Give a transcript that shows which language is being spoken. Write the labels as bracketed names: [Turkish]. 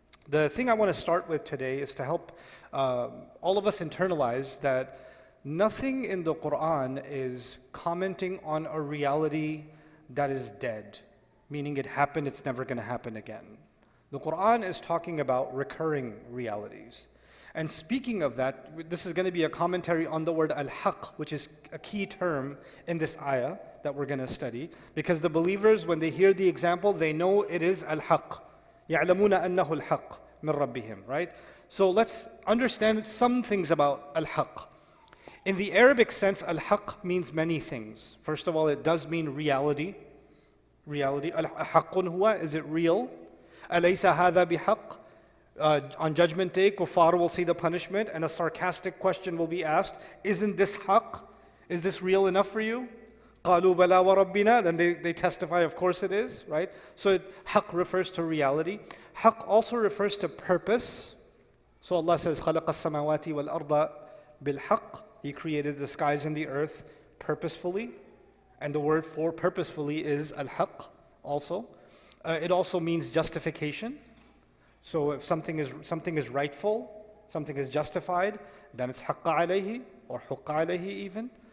[English] The thing I want to start with today is to help all of us internalize that nothing in the Quran is commenting on a reality that is dead, meaning it happened, it's never going to happen again. The Quran is talking about recurring realities. And speaking of that, this is going to be a commentary on the word al-haq, which is a key term in this ayah that we're going to study, because the believers, when they hear the example, they know it is al-haq. [Arabic] يَعْلَمُونَ أَنَّهُ الْحَقُّ مِنْ رَبِّهِمْ, [English] right? So let's understand some things about al-haq. In the Arabic sense, al-haq means many things. First of all, it does mean reality. Reality. [Arabic] Al-haqqun huwa, [English] is it real? [Arabic] أَلَيْسَ هَذَا بِحَقٍّ? [English] On Judgment Day, kuffar will see the punishment, and a sarcastic question will be asked, isn't this haqq? Is this real enough for you? [Arabic] قَالُوا بَلَا وَرَبِّنَا. [English] Then they testify, of course it is, right? So haqq refers to reality. Haqq also refers to purpose. So Allah says, [Arabic] خَلَقَ السَّمَاوَاتِ وَالْأَرْضَ بِالْحَقِّ. [English] He created the skies and the earth purposefully. And the word for purposefully is al-haqq also. It also means justification. So if something is rightful, something is justified, then it's haqqa alayhi or huqqa alayhi even.